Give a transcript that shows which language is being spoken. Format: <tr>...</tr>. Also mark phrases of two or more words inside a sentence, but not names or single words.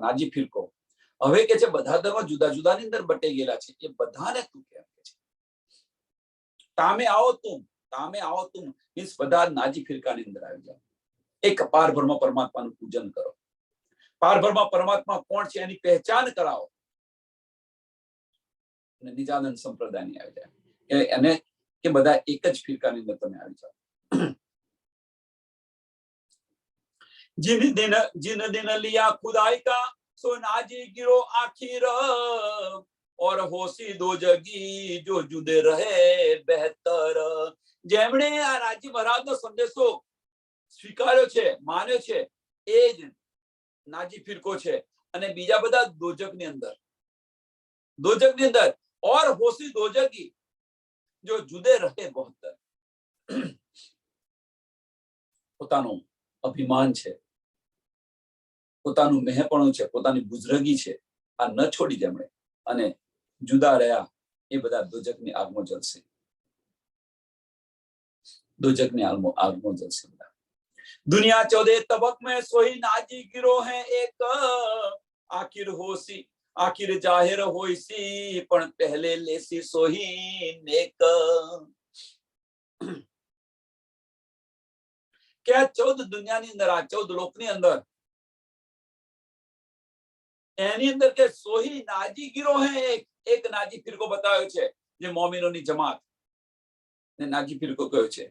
<gu>નાજી ફિરકો હવે કે છે બધા ધર્મ જુદા જુદાની અંદર બટાઈ ગયેલા છે, એ બધાને તું કેમ કે છે તામે આવો તું, તામે આવો તું મીન્સ બધા નાજી ફિરકાની અંદર આવી જાઓ. એક પારબ્રહ્મ પરમાત્માનું પૂજન કરો. પારબ્રહ્મ પરમાત્મા કોણ છે એની પહેચાન કરાવો. અને નિજાનંદ સંપ્રદાયની આવી જાય એને કે બધા એક જ ફિરકાની અંદર તમે આવી જાઓ.</gu> <hi>जिन दिन लिया खुदाई का सो नाजी गिरो आखिर, और होशी दो जगी जो जुदे रहे बेहतर.</hi> <gu>જેમણે આ રાજી મહારાજનો સંદેશો સ્વીકાર્યો છે, માન્યો છે, એ જ નાજી ફિરકો છે. અને બીજા બધા દોજકની અંદર, દોજકની અંદર</gu> <hi>और होशी दो जगी जो जुदे रहे बहत्तर.</hi> <gu>પોતાનું અભિમાન છે, પોતાનું મહેપણું છે, પોતાની બુઝરગી છે, આ ન છોડી જેમણે અને જુદા રહ્યા, એ બધા દોજકની આગમાં જલશે. દોજકની આગમાં જલશે બધા.</gu> <hi>दुनिया 14 तबक में सोई नाजी गिरो है एक, आखिर होशी आखिर जाहिर होईसी पण पहले लेसी सोही नेक.</hi> <gu>કે 14 દુનિયાની અંદર, આ 14 લોકની અંદર, એની અંદર કે</gu> <hi>सोही नाजी गिरो है एक</hi> <gu>નાજી ફિરકો બતાવ્યો છે જે મોમિનોની જમાત ને નાજી ફિરકો કયો છે.</gu>